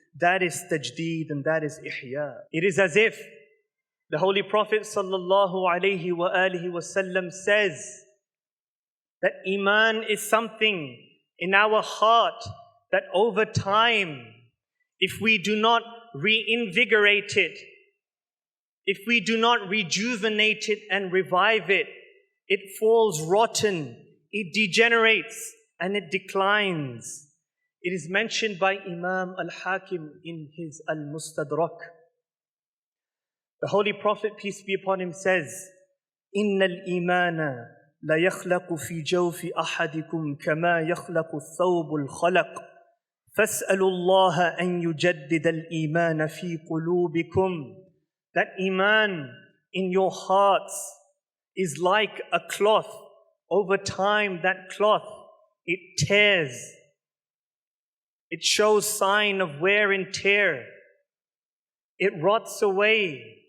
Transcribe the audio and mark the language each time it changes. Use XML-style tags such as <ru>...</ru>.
<en>That is tajdeed and that is ihya. It is as if the Holy Prophet ﷺ says that Iman is something in our heart that over time, if we do not reinvigorate it, if we do not rejuvenate it and revive it, it falls rotten, it degenerates, and it declines. It is mentioned by Imam al-Hakim in his al-Mustadrak.</en> <ar>The Holy Prophet, peace be upon him, says, إِنَّ الْإِيمَانَ لَيَخْلَقُ فِي جَوْفِ أَحَدِكُمْ كَمَا يَخْلَقُ الثَّوْبُ الْخَلَقُ فَاسْأَلُوا اللَّهَ أَن يُجَدِّدَ الْإِيمَانَ فِي قُلُوبِكُمْ.</ar> <en>That Iman in your hearts is like a cloth. Over time, that cloth, it tears. It shows sign of wear and tear. It rots away.</en>